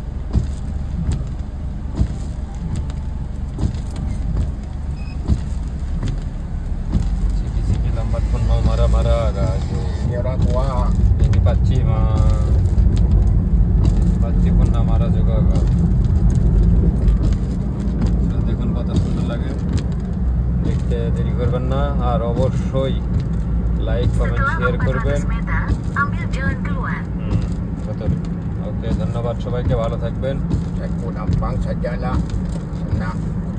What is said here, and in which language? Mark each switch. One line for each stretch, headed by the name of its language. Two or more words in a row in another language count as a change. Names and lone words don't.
Malay: Siki-siki lambat pun mau marah-marah guys. Ini orang tua. Ini pakcik mah. Pakcik pun nak marah juga kan. So,
Bangla: দেখুন কত সুন্দর লাগে দেখতে। দেরি করবেন না, আর অবশ্যই লাইক কমেন্ট শেয়ার করবেন।
Malay: Ambil jalan keluar. betul.
Bangla: ওকে, ধন্যবাদ সবাইকে, ভালো থাকবেন।
Malay: Saya pun abang sajalah. Senang.